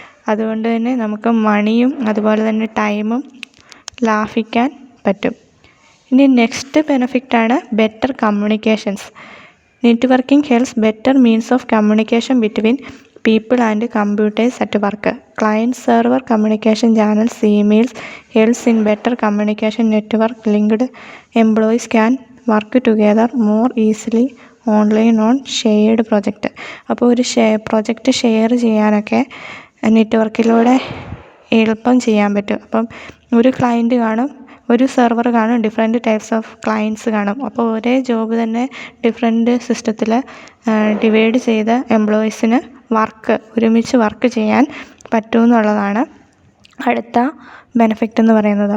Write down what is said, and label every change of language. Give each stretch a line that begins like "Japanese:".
Malayalam: അതുകൊണ്ട് തന്നെ നമുക്ക് മണിയും അതുപോലെ തന്നെ ടൈമും ലാഭിക്കാൻ പറ്റും. ഇനി next ബെനിഫിറ്റാണ്
English: Better communications. Networking helps better means of communication between people and computers at work. Client-server communication channels, emails helps in better communication. Network-linked employees can work together more easily online on shared project.
Malayalam: അപ്പോൾ ഒരു project share ചെയ്യാനൊക്കെ നെറ്റ്വർക്കിലൂടെ എളുപ്പം ചെയ്യാൻ പറ്റും. അപ്പം ഒരു client കാണും, ഒരു സെർവർ കാണും, ഡിഫറെൻറ്റ് ടൈപ്സ് ഓഫ് ക്ലയൻറ്റ്സ് കാണും. അപ്പോൾ ഒരേ ജോബ് തന്നെ ഡിഫറെൻറ്റ് സിസ്റ്റത്തിൽ ഡിവൈഡ് ചെയ്ത് എംപ്ലോയീസിന് ഒരുമിച്ച് വർക്ക് ചെയ്യാൻ പറ്റുമെന്നുള്ളതാണ് അടുത്ത ബെനിഫിറ്റ് എന്ന് പറയുന്നത്.